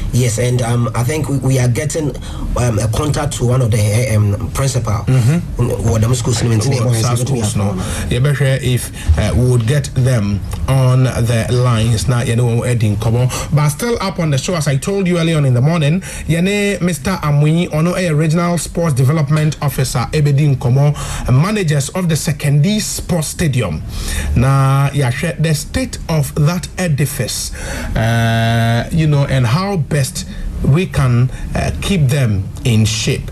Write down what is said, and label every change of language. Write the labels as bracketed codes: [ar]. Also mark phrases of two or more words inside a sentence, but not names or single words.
[en] Yes, and I think we are getting a contact to one of the principal. If we would get them on the lines now, but still up on the show, as I told you earlier on in the morning, Mr. Amui, ono a regional sports development officer, Ebedin Komo, managers of the Sekendi Sports Stadium. Now, the state of that edifice, and how best we can keep them in shape.